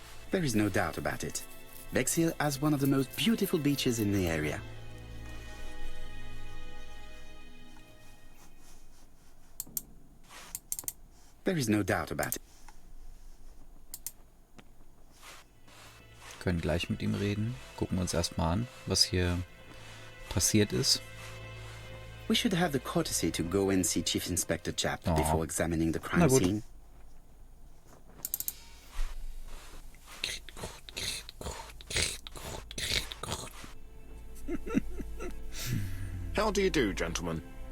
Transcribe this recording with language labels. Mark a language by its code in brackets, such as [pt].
[en] There is no doubt about it. Bexhill has one of the most beautiful beaches in the area. There is no doubt about it. [de] Können gleich mit ihm reden. Gucken wir uns erstmal an, was hier passiert ist. [en] We should have the courtesy to go and see Chief Inspector Japp before examining the crime [de] Na gut. [en] scene. How do you do, gentlemen?